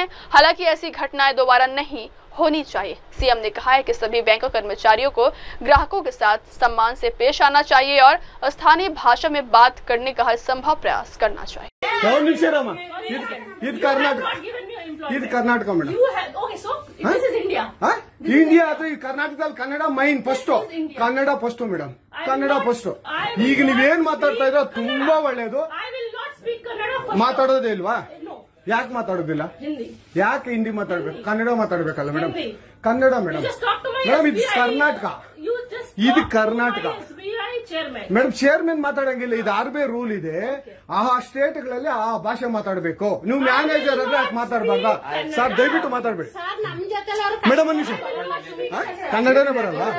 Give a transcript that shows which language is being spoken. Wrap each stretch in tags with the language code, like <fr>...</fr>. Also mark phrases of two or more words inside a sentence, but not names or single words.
<hi>हालांकि ऐसी घटनाएं दोबारा नहीं होनी चाहिए। सीएम ने कहा है कि सभी बैंक कर्मचारियों को ग्राहकों के साथ सम्मान से पेश आना चाहिए और स्थानीय भाषा में बात करने का हर संभव प्रयास करना चाहिए।</hi> <kn>कर्नाटक ಮೇಡಂ ಇಂಡಿಯಾ ಅಥವಾ ಕರ್ನಾಟಕದಲ್ಲಿ ಕನ್ನಡ ಮೈನ್ ಫಸ್ಟ್ ಕನ್ನಡ ಫಸ್ಟ್ ಮೇಡಂ ಕನ್ನಡ ಫಸ್ಟ್ ಈಗ ನೀವೇನ್ ಮಾತಾಡ್ತಾ ಇರೋ ತುಂಬಾ ಒಳ್ಳೇದು ಮಾತಾಡೋದೇ ಇಲ್ವಾ ಯಾಕೆ ಮಾತಾಡೋದಿಲ್ಲ ಯಾಕೆ ಹಿಂದಿ ಮಾತಾಡ್ಬೇಕು ಕನ್ನಡ ಮಾತಾಡ್ಬೇಕಲ್ಲ ಮೇಡಂ ಕನ್ನಡ ಮೇಡಂ ಮೇಡಂ ಇದು ಕರ್ನಾಟಕ ಇದು ಕರ್ನಾಟಕ ಮೇಡಮ್ ಚೇರ್ಮನ್ ಮಾತಾಡಂಗಿಲ್ಲ ಇದು ಆರ್ಬಿಐ ರೂಲ್ ಇದೆ ಆ ಸ್ಟೇಟ್ಗಳಲ್ಲಿ ಆ ಭಾಷೆ ಮಾತಾಡಬೇಕು ನೀವು ಮ್ಯಾನೇಜರ್ ಆದ್ರೆ ಯಾಕೆ ಮಾತಾಡಬಾರ್ದ ಸರ್ ದಯವಿಟ್ಟು ಮಾತಾಡ್ಬೇಡಿ ಮೇಡಮ್ ಒಂದು ನಿಮಿಷ ಕನ್ನಡನೇ ಬರಲ್ಲ</kn>